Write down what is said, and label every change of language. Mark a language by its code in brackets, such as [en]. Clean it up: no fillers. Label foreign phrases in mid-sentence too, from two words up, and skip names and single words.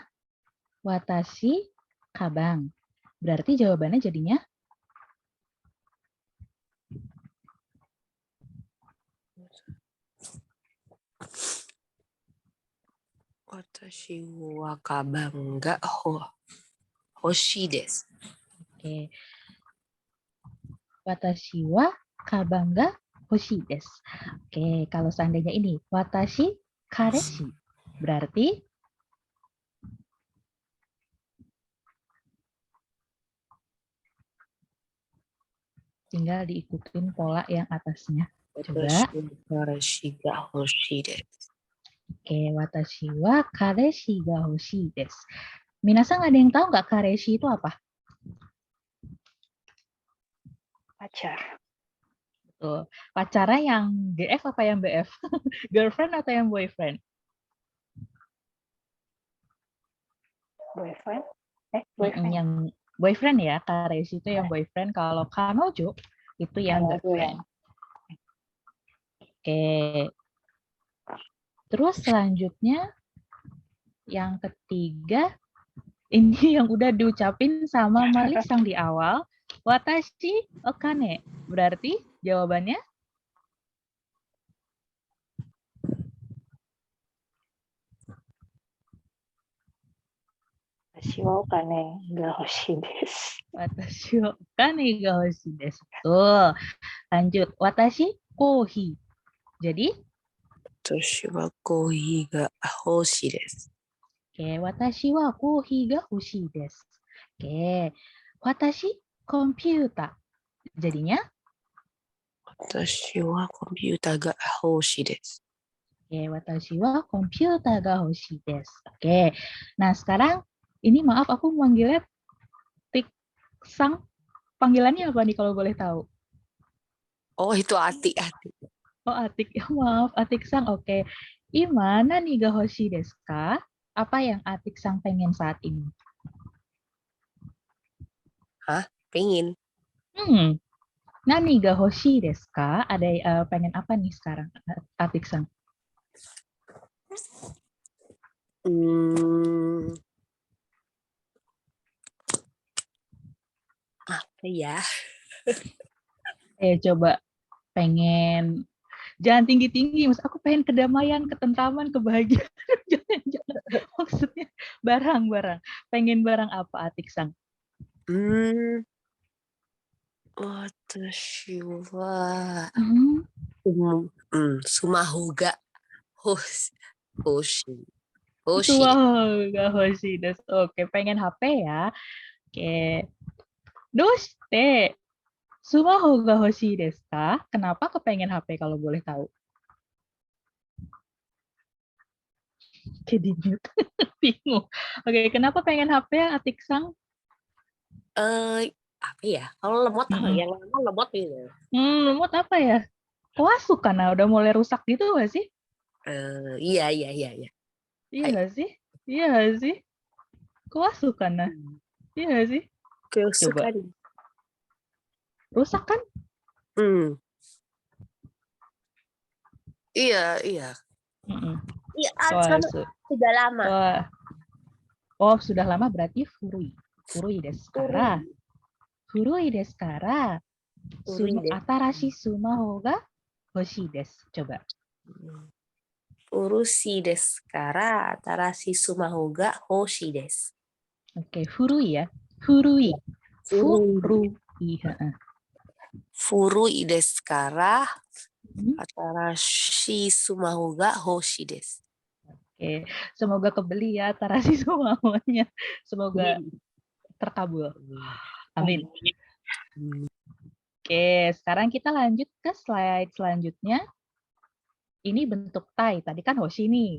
[ja] 私かばん. [id] Berarti jawabannya jadinya? [ja] 私はかばんが欲しいです. [id] Oke. [ja] 私はかばんが欲しいです. [id] Oke, kalau seandainya ini [ja] 私彼氏. [id] Berarti tinggal diikutin pola yang atasnya. Coba. [ja] 彼氏が欲しいです. Oke, 私は彼氏が欲しいです. [id] Minasan ada yang tahu nggak kareshi itu apa? Pacar. Tuh, pacarnya yang GF apa yang BF? Girlfriend atau yang boyfriend? Boyfriend? Boyfriend. Yang boyfriend ya, kareshi itu yang boyfriend. Kalau kanojo itu yang girlfriend. Oke. Terus selanjutnya yang ketiga, ini yang udah diucapin sama Marisang di awal. [ja] 私お金. [id] Berarti jawabannya? [ja] 私はお金が欲しいです. 私お金が欲しいです. [id] Tuh. Lanjut. [ja] 私コーヒー. [id] Jadi? [ja] 私はコーヒーが欲しいです. Oke, 私はコーヒーが欲しいです. Oke. 私コンピューター. [id] Jadinya? [ja] 私はコンピューターが欲しいです. Oke, 私はコンピューターが欲しいです. [id] Oke. Nah, sekarang ini maaf aku manggilnya Tik-sang. Panggilannya apa nih kalau boleh tahu? Oh, itu Atik. Oh, Atik. Maaf, Atik-sang. Oke. Gimana nih [ja] が欲しいですか? [id] Apa yang Atik-sang pengen saat ini? Hah? Pengen? [ja] 何が欲しいですか? [id] Ada pengen apa nih sekarang, Atik-sang? Apa ya? Coba pengen jangan tinggi-tinggi, mas. Aku pengen kedamaian, ketentraman, kebahagiaan. Jangan. Maksudnya barang-barang. Pengen barang apa, Atik-sang? [ja] 私はスマホが欲しい. スマホが欲しいです. [id] Oke, pengen HP ya. Oke. [ja] どうしてスマホが欲しいですか? [id] Kenapa kepengen HP kalau boleh tahu? Jadi mute. Bingung. Oke, kenapa pengen HP ya, Atik-sang? Apa ya? Kalau lemot apa? Yang lama lemot gitu. Lemot apa ya? Kowasu karena udah mulai rusak gitu nggak sih? Iya. Iya nggak sih? Iya nggak sih? Kowasu karena. Iya nggak sih? Coba. Rusak kan? Iya. Iya, sudah lama. Sudah lama berarti furui. [ja] 古いですから。古いですから. 新しいスマホが欲しいです. [id] Coba. [ja] ふるしですから新しいスマホが欲しいです. [id] Oke, furui ya. Furui. [ja] 古いですから新しいスマホが欲しいです. [id] Oke, semoga kebeli ya Atarashi sumahonya. Semoga terkabul. Amin. Oke, sekarang kita lanjut ke slide selanjutnya. Ini bentuk tai. Tadi kan hoshi nih.